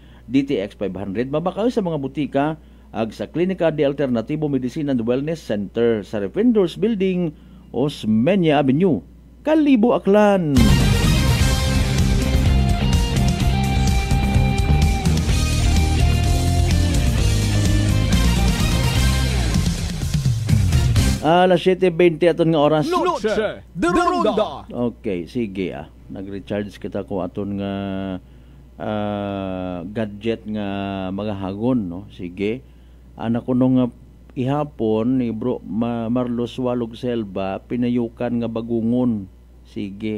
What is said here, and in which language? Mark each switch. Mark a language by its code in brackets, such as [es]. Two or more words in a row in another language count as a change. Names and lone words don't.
[akl] DTX 500 mabakaw sa mga butika ag sa Klinika de Alternativo Medicine and Wellness Center sa Refenders Building, Osmeña Avenue, Kalibo, Aklan. Alas 7:20 aton nga oras. Noche de Ronda. Okay, sige nag-recharge kita ko aton nga gadget nga mga hagon, no? Sige. Anak ko nung ihapon ni Bro Marlos Walog Selva pinayukan nga bagungon. Sige.